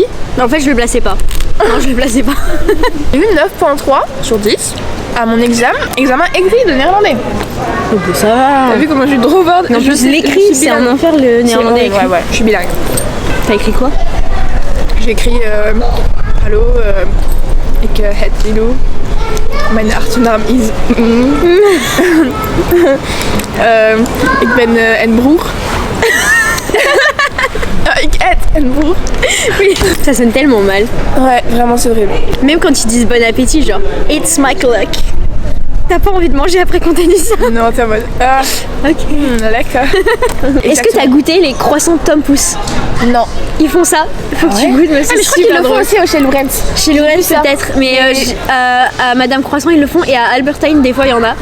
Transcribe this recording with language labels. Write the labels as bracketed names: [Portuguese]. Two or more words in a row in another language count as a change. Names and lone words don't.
[French] Non, en fait, je le plaçais pas. Non, je le plaçais pas. J'ai eu 9.3 sur 10 à mon examen écrit de néerlandais. Donc ça va. T'as vu comment je suis trop forte? Non, je l'écris, c'est un enfer le néerlandais écrit. Ouais, je suis bilingue. T'as écrit quoi? J'ai écrit [Dutch] Hallo, ik het Lilo. Mijn achternaam is. Ik ben een broer. Ik het een broer. [French] Oui, ça sonne tellement mal. Ouais, vraiment c'est horrible. Même quand ils disent bon appétit, genre [English] it's my clock. [French] T'as pas envie de manger après qu'on t'a dit ça? Non, t'es en mode. Ah, ok. D'accord. Est-ce que t'as goûté les croissants Tom Pouce? Non. Ils font ça. Faut que tu goûtes, mais c'est mais je crois qu'ils le font aussi chez Lorenz. Chez Lorenz peut-être, mais à Madame Croissant ils le font et à Albertine des fois il y en a.